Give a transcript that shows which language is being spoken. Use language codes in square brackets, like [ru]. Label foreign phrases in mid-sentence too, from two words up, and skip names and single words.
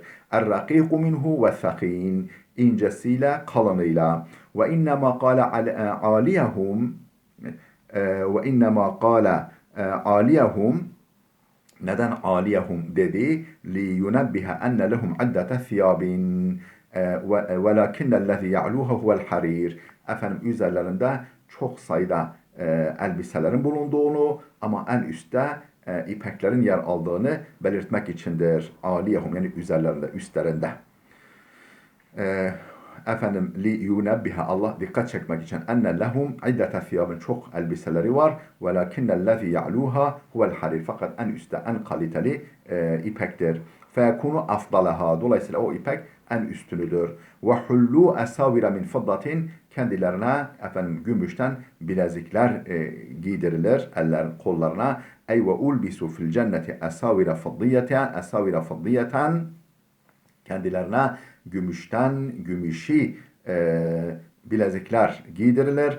[ar] الرقيق منه والثخين, [tr] incesiyle kalınıyla. [ar] وإنما قال عاليهم وإنما قال عاليهم, [tr] neden aliyahum dedi? [ar] لينبه أن لهم عدة ثياب وَلَكِنَّ الَّذِي يَعْلُوهَ هُوَ الْحَرِيرِ. [tr] Üzerlerinde çok sayıda elbiselerin bulunduğunu ama en üstte ipeklerin yer aldığını belirtmek içindir. Aliyehum, yani üzerlerinde, üstlerinde. [ar] لينبه, [tr] Allah dikkat çekmek için, [ar] أن لهم عدة ثياب, [tr] çok elbiseleri var. [ar] وَلَكِنَّ الَّذِي يَعْلُوهَا هُوَ الْحَرِيرِ, [tr] fakat en üstte, en kaliteli ipektir. [ar] فَيَكُونُ أَفْضَلَهَا, [tr] dolayısıyla o ipek en üstünüdür. [ar] وحلوا أساور من فضة, [tr] kendilerine gümüşten bilezikler giydirilir ellerin, kollarına. [ar] أي وألبسوا في الجنة أساور فضية, [tr] kendilerine gümüşi bilezikler giydirilir.